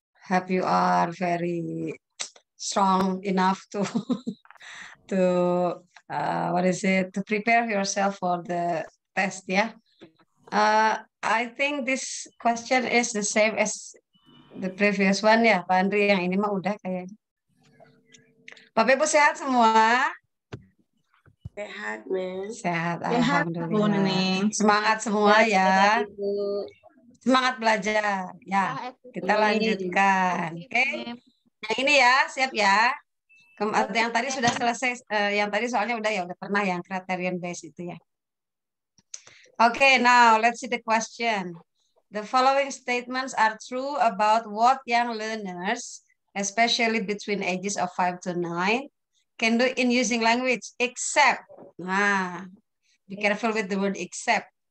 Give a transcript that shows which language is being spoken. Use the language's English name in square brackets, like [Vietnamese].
[English] Hope you are very strong enough to to prepare yourself for the test ya. I think this question is the same as the previous one ya, Pak Andri. [Indonesian] Yang ini mah udah kayaknya. Bapak Ibu sehat semua? Sehat, Men. Sehat, Sehat, alhamdulillah. Semangat semua ya. Semangat belajar. Ya, kita lanjutkan. Oke. Yang ini ya, siap ya. Yang tadi sudah selesai, yang tadi soalnya udah pernah yang criterion base itu ya. [English] Okay, now let's see the question. The following statements are true about what young learners, especially between ages of 5 to 9, can do in using language, except. Nah, be careful with the word except.